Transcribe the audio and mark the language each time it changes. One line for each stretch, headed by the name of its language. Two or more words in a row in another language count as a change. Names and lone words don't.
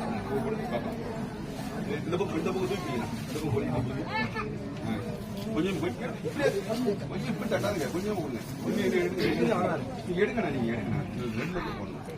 Malay: Kita buka tu ni. Kita buka ni.
Tamil: Bunyi கொஞ்சம் இப்படி தட்டாதுங்க, கொஞ்சம் கொடுங்க. கொஞ்சம் இது எடுங்க. நீங்க எடுங்கண்ணா, நீங்க எடுங்கண்ணா. இது ரெண்டு போடணும்.